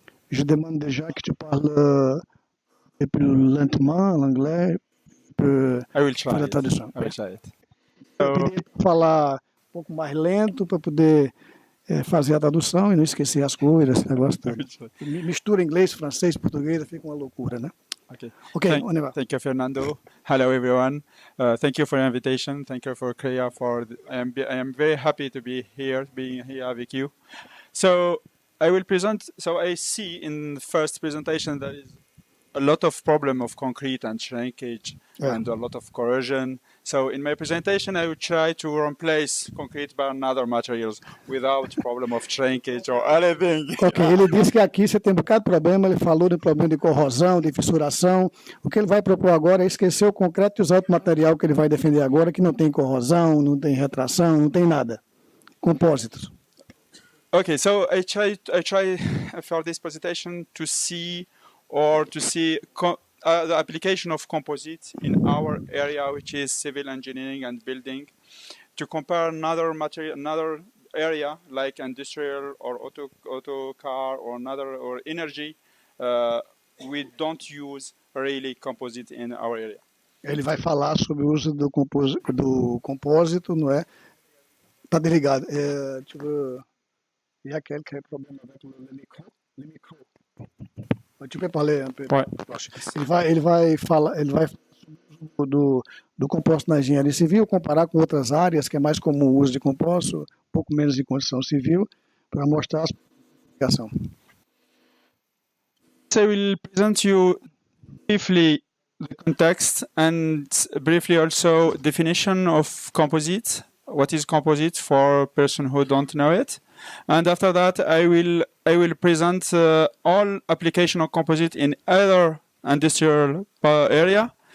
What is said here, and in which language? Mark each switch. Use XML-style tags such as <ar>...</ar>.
<fr>Je demande déjà que tu parles plus lentement l'anglais.</fr> <en>I will try</en> <pt>a tradução.</pt> <en>I will try it.</en> <pt>Eu pedi para falar um pouco mais lento para poder fazer a tradução e não esquecer as coisas, esse negócio todo. Mistura inglês, francês, português, fica uma loucura, né?</pt> <en>Okay. Thank you, Fernando. Hello, everyone. Thank you for the invitation. Thank you for Crea. I am very happy to be here, being here with you. So I will present. So I see in the first presentation there is a lot of problem of concrete and shrinkage and a lot of corrosion. So in my presentation, I will try to replace concrete by another materials without problem of shrinkage or anything.</en> <pt>Ok, ele disse que aqui você tem um bocado de problema, ele falou de problema de corrosão, de fissuração. O que ele vai propor agora é esquecer o concreto e usar outro material que ele vai defender agora, que não tem corrosão, não tem retração, não tem nada. Compósitos.</pt> <en>Okay, so I try for this presentation to see the application of composites in our area, which is civil engineering and building, to compare another area like industrial or auto car or energy. We don't use really composite in our area.</en> <pt>Ele vai falar sobre o uso do compósito, não é? Tá desligado. Deixa eu ver. E aquele que é problema com o micro.</pt> <fr>Tu peux parler un peu. Ouais.</fr> <pt>Ele vai falar do composto na engenharia civil, comparar com outras áreas que é mais comum o uso de composto, um pouco menos de construção civil, para mostrar a aplicação.</pt> <en>So I will present you briefly the context and briefly also definition of composite. What is composite for person who don't know it? And after that, I will present all application of composite in other industrial area.</en>